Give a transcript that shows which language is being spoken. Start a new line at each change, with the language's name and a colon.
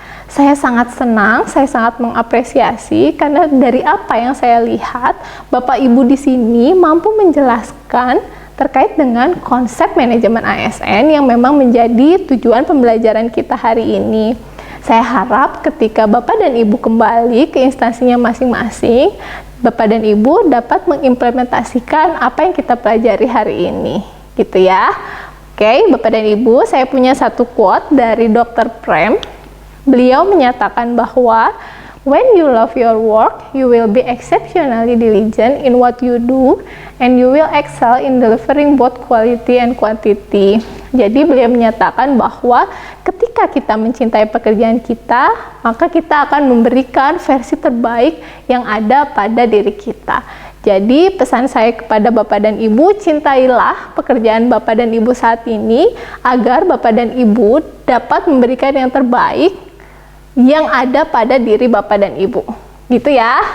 Indonesian: Saya sangat senang, saya sangat mengapresiasi karena dari apa yang saya lihat, Bapak Ibu di sini mampu menjelaskan terkait dengan konsep manajemen ASN yang memang menjadi tujuan pembelajaran kita hari ini. Saya harap ketika Bapak dan Ibu kembali ke instansinya masing-masing, Bapak dan Ibu dapat mengimplementasikan apa yang kita pelajari hari ini, gitu ya. Oke, Bapak dan Ibu, saya punya satu quote dari Dr. Prem. Beliau menyatakan bahwa
English: when you love your work, you will be exceptionally diligent in what you do, and you will excel in delivering both quality and quantity.
Indonesian: Jadi beliau menyatakan bahwa ketika kita mencintai pekerjaan kita, maka kita akan memberikan versi terbaik yang ada pada diri kita. Jadi pesan saya kepada Bapak dan Ibu, cintailah pekerjaan Bapak dan Ibu saat ini agar Bapak dan Ibu dapat memberikan yang terbaik yang ada pada diri Bapak dan Ibu. Gitu ya.